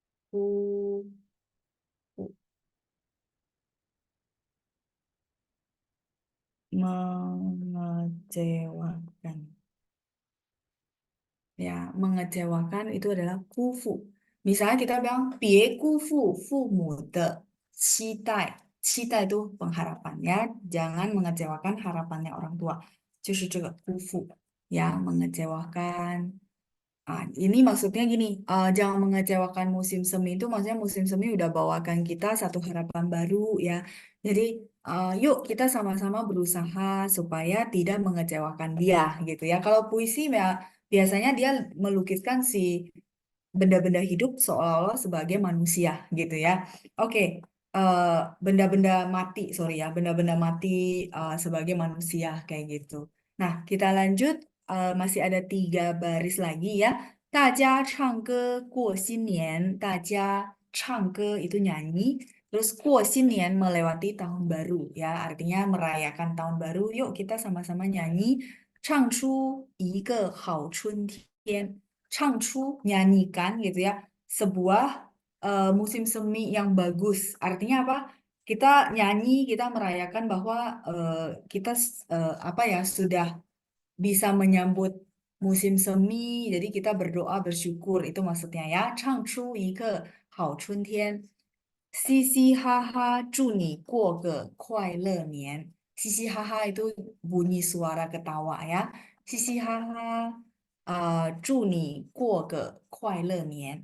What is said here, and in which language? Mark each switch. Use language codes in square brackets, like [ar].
[id] 辜 mengecewakan. Ya, mengecewakan itu adalah 辜负. Misalnya kita bilang [zh] 别辜负父母的期待. [id] 期待 itu pengharapan ya. Jangan mengecewakan harapannya orang tua. [zh] 就是这个辜负 [id] ya, mengecewakan. Ini maksudnya gini, jangan mengecewakan musim semi itu maksudnya musim semi udah bawakan kita satu harapan baru ya. Jadi yuk kita sama-sama berusaha supaya tidak mengecewakan dia gitu ya. Kalau puisi ya biasanya dia melukiskan si benda-benda hidup seolah-olah sebagai manusia gitu ya. Oke, eh, benda-benda mati, sorry ya, benda-benda mati sebagai manusia kayak gitu. Nah, kita lanjut. Masih ada 3 baris lagi ya. [zh] 大家唱歌过新年，大家唱歌 [id] itu nyanyi. Terus 过新年 melewati tahun baru ya, artinya merayakan tahun baru. Yuk kita sama-sama nyanyi. [zh] 唱出一个好春天. [id] Changchu nyanyikan gitu ya sebuah musim semi yang bagus. Artinya apa? Kita nyanyi, kita merayakan bahwa kita apa ya sudah bisa menyambut musim semi. Jadi kita berdoa bersyukur itu maksudnya ya. [zh] 唱出一个好春天，嘻嘻哈哈，祝你过个快乐年。 [id] 嘻嘻哈哈 itu bunyi suara ketawa ya. [zh] 嘻嘻哈哈 祝你过个快乐年.